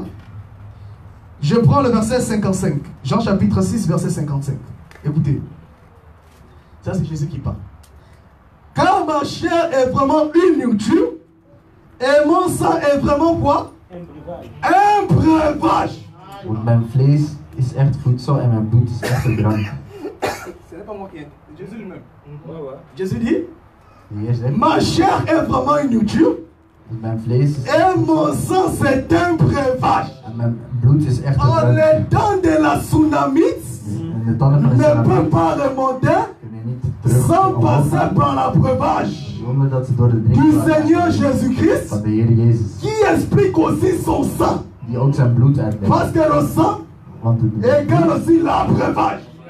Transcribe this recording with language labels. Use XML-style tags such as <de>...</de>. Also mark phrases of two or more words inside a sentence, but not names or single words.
<fr>Je prends le verset 55. Jean chapitre 6, verset 55. Écoutez. Ça, c'est Jésus qui parle. Car ma chair est vraiment une nourriture, et mon sang est vraiment quoi? Un breuvage.</fr> <nl>Want mijn vlees is echt voedsel en mijn bloed is echt een drank.</nl> <fr>Ce n'est pas moi qui ai. Jésus lui-même. Jésus dit, ma chair est vraiment une nourriture,</fr> <nl>mijn vlees is</nl> <fr>et mon sang c'est un breuvage.</fr> <nl>En mijn bloed is echt een drank.</nl> <fr>Les dents de la tsunamite ne peut pas remonter sans passer par la breuvage du Seigneur Jésus-Christ, qui explique aussi son sang. Parce que le sang égale aussi la breuvage.</fr>